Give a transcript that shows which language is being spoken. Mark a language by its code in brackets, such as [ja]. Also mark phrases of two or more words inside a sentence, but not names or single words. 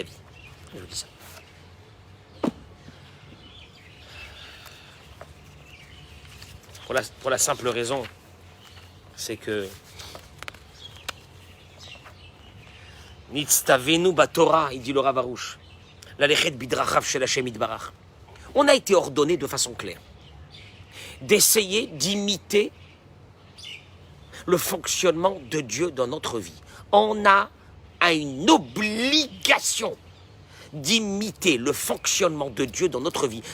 [fr] Je vous dis ça. Pour la simple raison, c'est que [he] נצטווינו בתורה, [fr] il dit le Rav Arush. [he] ללכת בדרכיו של השם יתברך. [fr] On a été ordonné de façon claire d'essayer d'imiter le fonctionnement de Dieu dans notre vie. On a une obligation d'imiter le fonctionnement de Dieu dans notre vie.